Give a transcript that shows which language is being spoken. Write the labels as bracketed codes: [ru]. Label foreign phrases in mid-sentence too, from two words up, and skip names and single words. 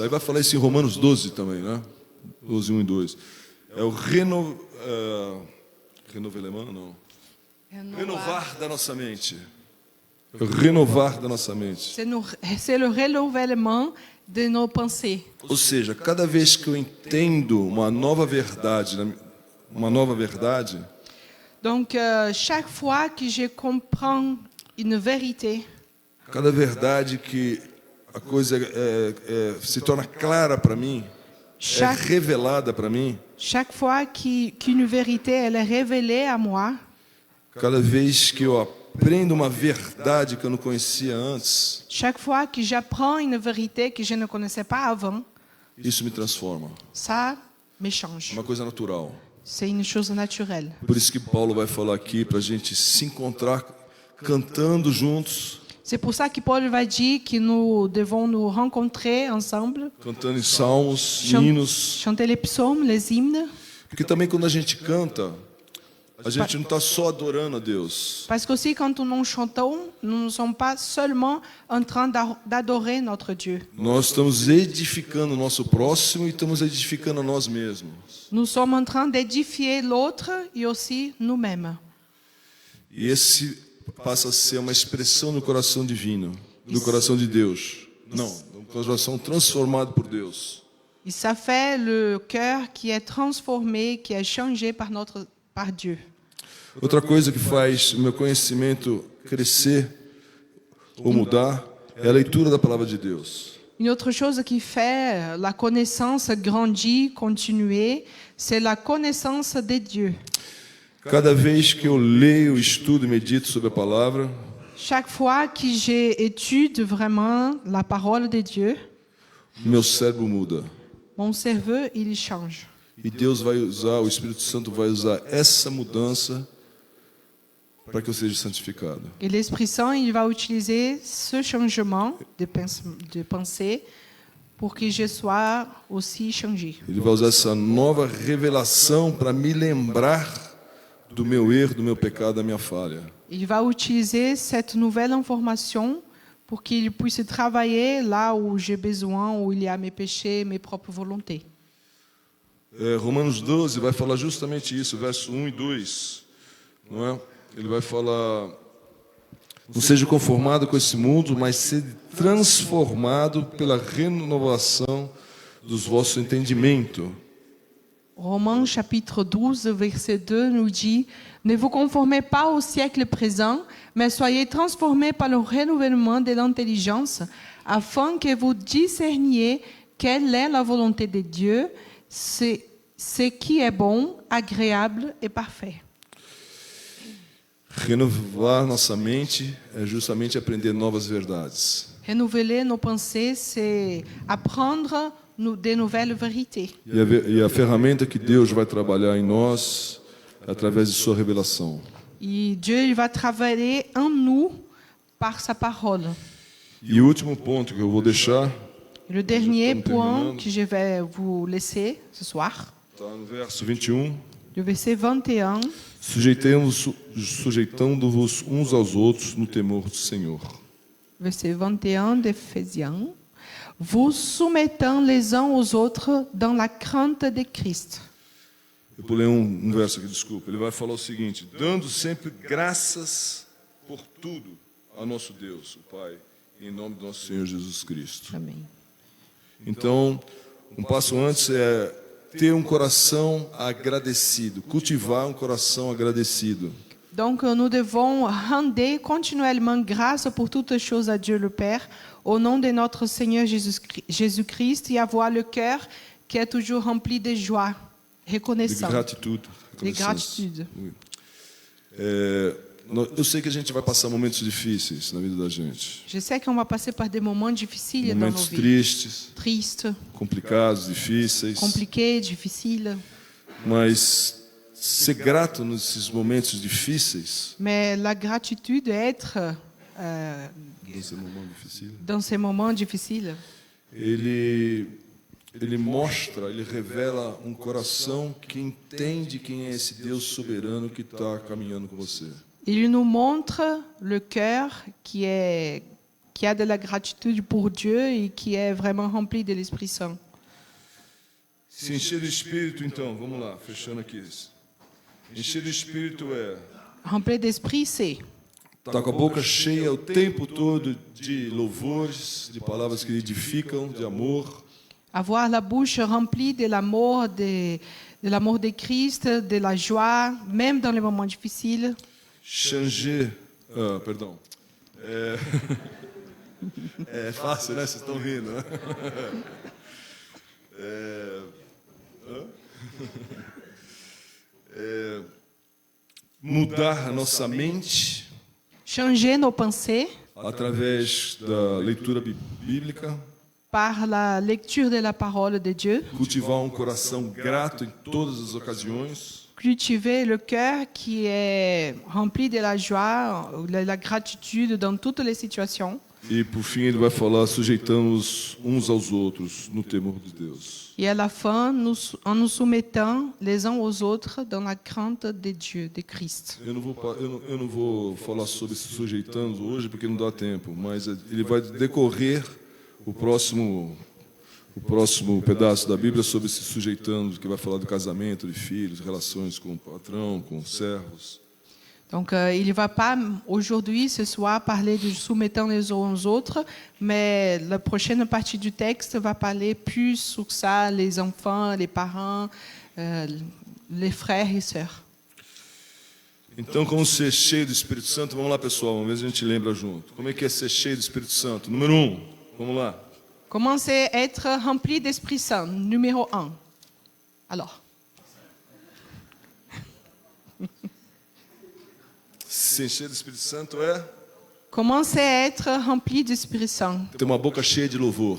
[pt] Ele vai falar isso em Romanos 12 também, né? 12, 1 e 2. É o renovar da nossa mente. Renovar da nossa mente. [fr] C'est le renouvellement de nos pensées. [pt] Ou seja, cada vez que eu entendo uma nova verdade, [fr] Donc, chaque fois que je comprends une vérité, [pt] cada verdade que a coisa se torna clara para mim, é revelada para mim. [fr] Chaque fois qu'une vérité elle est révélée à moi, [pt] cada vez que eu aprendo uma verdade que eu não conhecia antes, [fr] chaque fois que j'apprends une vérité que je ne connaissais pas avant, [pt] isso me transforma. [fr] ça me change. [pt] Uma coisa natural. [fr] C'est une chose naturelle. [pt] Por isso que Paulo vai falar aqui para a gente se encontrar cantando juntos. [fr] C'est pour ça que Paul va dire que nous devons nous rencontrer ensemble, [pt] Cantando em salmos, hinos. [fr] chanter les psaumes, les hymnes. [pt] Porque também quando a gente canta, a gente não está só adorando a Deus. [fr] Parce qu'aussi quand nous chantons, nous ne sommes pas seulement en train d'adorer notre Dieu. [pt] Nós estamos edificando o nosso próximo e estamos edificando a nós mesmos. [fr] Nous sommes en train d'édifier l'autre et aussi nous-mêmes. [pt] E esse passa a ser uma expressão do coração divino, do coração de Deus. Não, do coração transformado por Deus. [fr] Et ça fait le cœur qui est transformé, qui est changé par Dieu. [pt] Outra coisa que faz o meu conhecimento crescer ou mudar é a leitura da palavra de Deus. [fr] Une autre chose qui fait la connaissance grandir, continuer, c'est la connaissance de Dieu. [pt] Cada vez que eu leio, estudo e medito sobre a palavra, [fr] chaque fois que j'étudie vraiment la parole de Dieu, [pt] meu cérebro muda. [fr] Mon cerveau, il change. [pt] E Deus vai usar, o Espírito Santo vai usar essa mudança para que eu seja santificado. [fr] Et l'Esprit Saint, il va utiliser ce changement de pensée pour que je sois aussi changé. [pt] Ele vai usar essa nova revelação para me lembrar do meu erro, do meu pecado, da minha falha. [fr] Il va utiliser cette nouvelle information pour qu'il puisse travailler là où j'ai besoin, où il y a mes péchés, mes propres volontés. [pt] Romanos 12 vai falar justamente isso, verso 1 e 2. Não é? Ele vai falar: não seja conformado com esse mundo, mas seja transformado pela renovação dos vossos entendimentos. [fr] Romains chapitre 12, verset 2 nous dit « Ne vous conformez pas au siècle présent, mais soyez transformés par le renouvellement de l'intelligence, afin que vous discerniez quelle est la volonté de Dieu, ce qui est bon, agréable et parfait. » [pt] Renovar nossa mente é justamente aprender novas verdades. [fr] Renouveler nos pensées, c'est apprendre de nouvelles vérités. [pt] E a ferramenta que Deus vai trabalhar em nós é através de sua revelação. [fr] Et Dieu il va travailler en nous par sa parole. [pt] E o último ponto que eu vou deixar, [fr] le dernier point que je vais vous laisser ce soir, [pt] está no verso 21. [fr] do verset 21, [pt] sujeitando-vos uns aos outros no temor do Senhor. [fr] verset 21 d'Éphésiens, vous soumettant les uns aux autres dans la crainte de Christ. [pt] Eu pulei um verso aqui, desculpa. Ele vai falar o seguinte: dando sempre graças por tudo a nosso Deus, o Pai, em nome do nosso Senhor Jesus Cristo. Amém. Então, um passo antes é ter um coração agradecido, cultivar um coração agradecido. [fr] Donc nous devons rendre continuellement grâce pour toutes choses à Dieu le Père, au nom de notre Seigneur Jésus-Christ, et avoir le cœur qui est toujours rempli de joie, De reconnaissant, gratitude. de gratitude. [pt] Eu sei que a gente vai passar momentos difíceis na vida da gente. [fr] Je sais qu'on va passer par des moments difficiles dans nos [pt] Momentos [fr] vies. [pt] tristes, [fr] Tristes, [pt] complicados, difíceis. [fr] compliqués, difficiles. [pt] Mas ser grato nesses momentos difíceis, [fr] Mais la gratitude, être [pt] nesses momentos difíceis, [fr] dans ces moments difficiles, [pt] ele mostra, ele revela um coração que entende quem é esse Deus soberano que está caminhando com você. [fr] il nous montre le cœur qui a de la gratitude pour Dieu et qui est vraiment rempli de l'Esprit Saint. [pt] Se encher do Espírito, então, vamos lá, fechando aqui. Encher do Espírito é [fr] Rempli d'Esprit, c'est [pt] estar com a boca cheia o tempo todo de louvores, de palavras que edificam, de amor. [fr] avoir la bouche remplie de l'amour de Christ, de la joie, même dans les moments difficiles. Changer, [pt] perdão. É fácil, né? Vocês estão rindo, né? Mudar a nossa mente [fr] Changer nos pensées [pt] através da leitura bíblica, [fr] par la lecture de la parole de Dieu, [pt] cultivar um coração grato em todas as ocasiões, [fr] cultiver le cœur qui est rempli de la joie, de la gratitude dans toutes les situations. [pt] e por fim ele vai falar sujeitando-os uns aos outros no temor de Deus. [fr] Et à la fin, en nous soumettant les uns aux autres dans la crainte de Dieu, de Christ. [pt] Eu não vou falar sobre se sujeitando hoje porque não dá tempo, mas ele vai decorrer o próximo pedaço da Bíblia sobre se sujeitando, que vai falar do casamento, de filhos, relações com o patrão, com os servos. [fr] Donc, il ne va pas aujourd'hui, ce soir, parler de soumettant les uns aux autres, mais la prochaine partie du texte va parler plus sur ça, les enfants, les parents, les frères et sœurs. [pt] Então, como ser cheio do Espírito Santo? Vamos lá, pessoal, vamos ver se a gente lembra junto. Como é que é ser cheio do Espírito Santo? Número 1, vamos lá. [fr] Comment c'est être rempli d'Esprit Saint? Numéro 1. Alors, [pt] Se encher do Espírito Santo é [fr] comment c'est être rempli d'Esprit Saint? [pt] ter uma boca cheia de louvor.